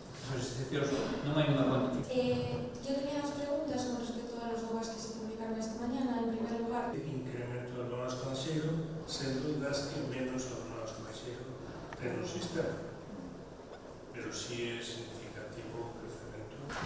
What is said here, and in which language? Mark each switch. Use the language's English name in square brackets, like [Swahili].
[Galician] As excepcións non hai unha cuantificación. [Spanish] Yo tenía dos preguntas con respecto a los DOGAs que se publicaron esta mañana. En primer lugar, [Galician] incremento do alumnado estranxeiro, sen dudas que menos alumnado estranxeiro ten no sistema, pero si é significativo o crecemento.